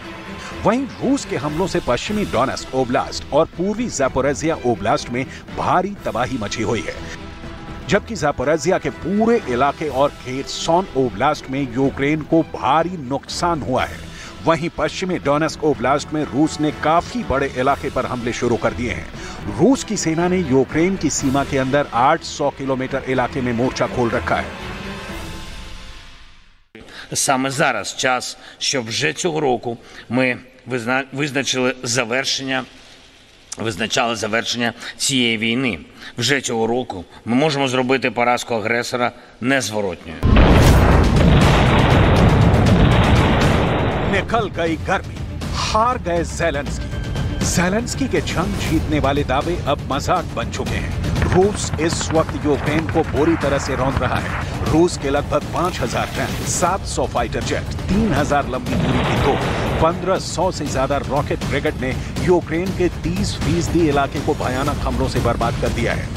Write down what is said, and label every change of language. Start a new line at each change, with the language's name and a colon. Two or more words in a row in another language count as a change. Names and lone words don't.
Hindi: वहीं रूस के हमलों से पश्चिमी डोनेट्स्क ओब्लास्ट और पूर्वी ज़ापोरिज़िया ओब्लास्ट में भारी तबाही मची हुई है, जबकि ज़ापोरिज़िया के पूरे इलाके और खेर्सन ओब्लास्ट में यूक्रेन को भारी नुकसान हुआ है। वहीं पश्चिमी डोनेट्स्क ओब्लास्ट में रूस ने काफी बड़े इलाके पर हमले शुरू कर दिए हैं। रूस की सेना ने यूक्रेन की सीमा के अंदर 800 किलोमीटर इलाके में मोर्चा खोल रखा है।
Ukrainian: Саме зараз час, щоб вже цього року ми визначали завершення цієї війни. Вже цього року ми можемо зробити поразку агресора незворотньою.
Hindi: निकल गई गर्मी, हार गए ज़ेलेंस्की। ज़ेलेंस्की के जंग जीतने वाले दावे अब मजाक बन चुके हैं। रूस इस वक्त यूक्रेन को बुरी तरह से रौंद रहा है। रूस के लगभग 5000 टैंक, 700
English: fighter jet,
Hindi: 3000 लंबी दूरी की तोप, 1500 से ज्यादा
English: rocket brigade
Hindi: ने यूक्रेन के 30% इलाके को भयानक हमलों से बर्बाद कर दिया है।